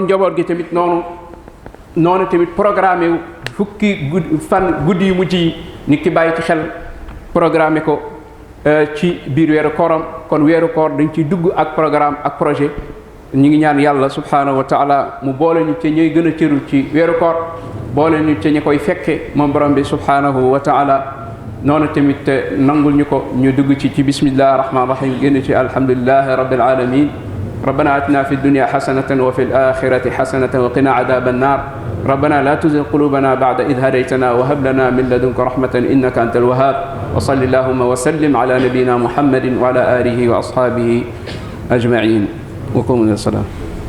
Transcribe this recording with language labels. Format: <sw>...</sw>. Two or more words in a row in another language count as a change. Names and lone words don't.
<wo>njaboot gi tamit noonu tamit programme fukki guddi yu mujj yi nit ki bàyyi ci xel programme ko ci biir weeru kooram kon weeru koor dañ ciy dugg ak programme ak projet ñu ngi ñaan yàlla</wo> <ar>سبحانه وتعالى</ar> <wo>mu boole ñu ci ñooy gën a cëru ci weeru koor boole ñu ci ñi koy fekke moom borom bi</wo> <ar>سبحانه وتعالى</ar> <wo>noonu tamit nangul ñu ko ñu dugg ci</wo> <ar>بسم الله الرحمن الرحيم</ar> <wo>génn ci</wo> <ar>الحمد لله رب العالمين ربنا آتنا في الدنيا حسنة وفي الآخرة حسنة وقنا عذاب النار ربنا لا تزغ قلوبنا بعد إذ هديتنا وهب لنا من لدنك رحمة إنك أنت الوهاب وصل اللهم وسلم على نبينا محمد وعلى آله وأصحابه أجمعين وقوموا إلى الصلاة</ar>